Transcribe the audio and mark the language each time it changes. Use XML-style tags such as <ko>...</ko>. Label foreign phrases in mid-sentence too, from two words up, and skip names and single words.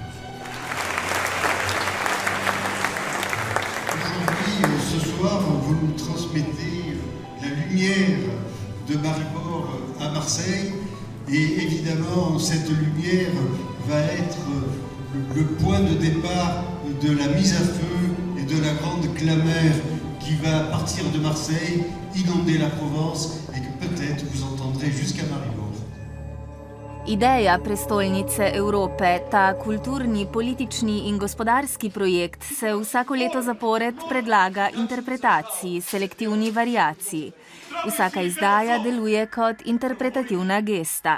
<fr>Aujourd'hui, ce soir, vous nous transmettez la lumière de Maribor à Marseille. Et évidemment, cette lumière va être le point de départ de la mise à feu et de la grande clameur qui va partir de Marseille, inonder la Provence et que peut-être vous entendrez jusqu'à Maribor.</fr> <sl>Ideja prestolnice Evrope, ta kulturni, politični in gospodarski projekt, se vsako leto zapored predlaga interpretaciji, selektivni variaciji. Vsaka izdaja deluje kot interpretativna gesta.</sl>